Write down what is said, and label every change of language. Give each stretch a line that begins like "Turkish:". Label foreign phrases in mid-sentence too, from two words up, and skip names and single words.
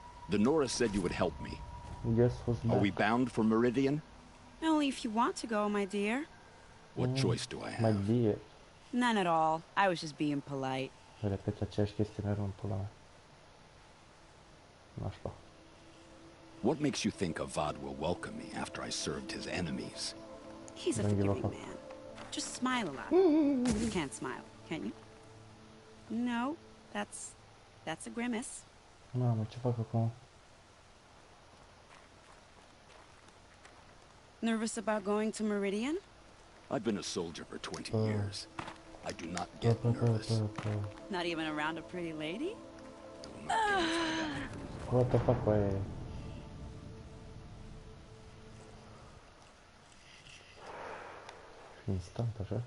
English: The Nora said you would help me. Yes, was Are we bound for Meridian? Only if you want to go, my dear. What choice do I My have? dear. None at all. I was just being polite.
Romanian: Repet aceeași chestie mereu în pula mea. Nașpa.
English: What makes you think Avad will welcome me after I served his enemies? He's a Don't give a forgiving fuck. man. Just smile a lot. You can't smile, can you? No, that's a grimace.
Romanian: Mamă, ce fac acum?
English: Nervous about going to Meridian? I've been a soldier for 20 years. I do not get nervous. Not even around a pretty lady? What the fuck,
Romanian: băi? Instant, așa?